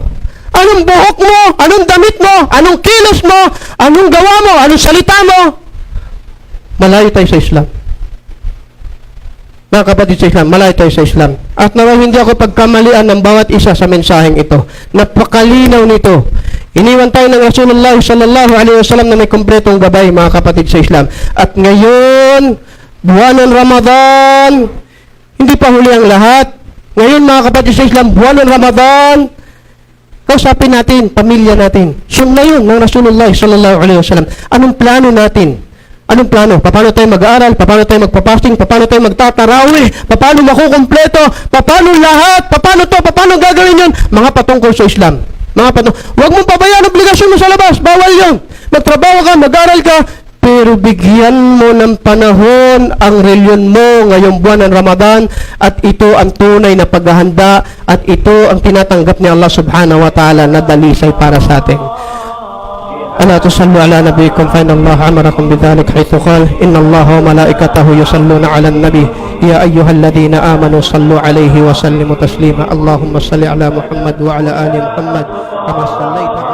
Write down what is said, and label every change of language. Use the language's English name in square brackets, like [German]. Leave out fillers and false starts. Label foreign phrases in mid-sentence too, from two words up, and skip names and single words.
[Filipino] Anong buhok mo? Anong damit mo? Anong kilos mo? Anong gawa mo? Anong salita mo? Malayo tayo sa Islam. Mga kapatid sa Islam, malayo tayo sa Islam. At naman hindi ako pagkamalian ng bawat isa sa mensaheng ito. Napakalinaw nito. Iniwan tayo ng Rasulullah [Arabic] صلى الله عليه وسلم [Filipino] na may kumpletong gabay, mga kapatid sa Islam. At ngayon, buwan ng Ramadan, hindi pa huli ang lahat. Ngayon, mga kapatid sa Islam, buwan ng Ramadan, kausapin natin, pamilya natin. Sunna yun ng Rasulullah [Arabic] صلى الله عليه وسلم. [Filipino] Anong plano natin? Anong plano? Paano tayo mag-aaral? Paano tayo magpapasting? Paano tayo magtatarawih? Paano makukumpleto? Paano lahat? Paano gagawin yun? Mga patungkol sa Islam. Huwag mong pabayaan ang obligasyon mo sa labas. Bawal yun. Magtrabaho ka, mag-aaral ka, pero bigyan mo ng panahon ang reliyon mo ngayong buwan ng Ramadan, at ito ang tunay na paghahanda, at ito ang tinatanggap ni Allah [Arabic] سبحانه وتعالى [Filipino] na dalisay para sa atin. [Arabic] ألا تصلوا على نبيكم فإن الله أمركم بذلك حيث قال إن الله وملائكته يصلون على النبي يا أيها الذين آمنوا صلوا عليه وسلموا تسليما اللهم صل على محمد وعلى آل محمد كما صليت